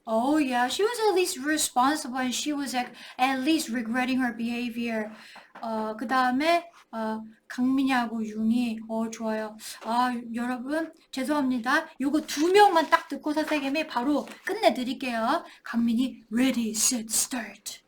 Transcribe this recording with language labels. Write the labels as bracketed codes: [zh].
[en] Oh, yeah, she was at least responsible and she was at least regretting her behavior. [ko] 그 다음에 강민이하고 융이 좋아요. 여러분 죄송합니다. 요거 2명만 딱 듣고 선생님이 바로 끝내드릴게요. [en] 강민이 ready, set, start.